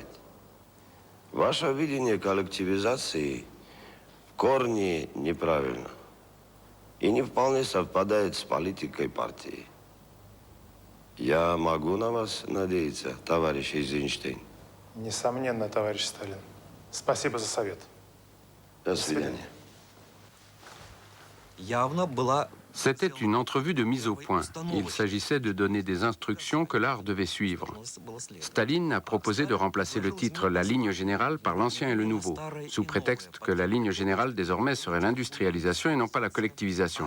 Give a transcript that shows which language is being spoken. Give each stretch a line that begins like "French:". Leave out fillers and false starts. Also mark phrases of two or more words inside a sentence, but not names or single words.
Russian: Ваше видение коллективизации в корне неправильно и не вполне совпадает с политикой партии. Я могу на вас надеяться, товарищ Эйзенштейн? Несомненно, товарищ Сталин. Спасибо за совет. До свидания.
French: C'était une entrevue de mise au point. Il s'agissait de donner des instructions que l'art devait suivre. Staline a proposé de remplacer le titre « La ligne générale » par « L'Ancien et le Nouveau », sous prétexte que la ligne générale désormais serait l'industrialisation et non pas la collectivisation.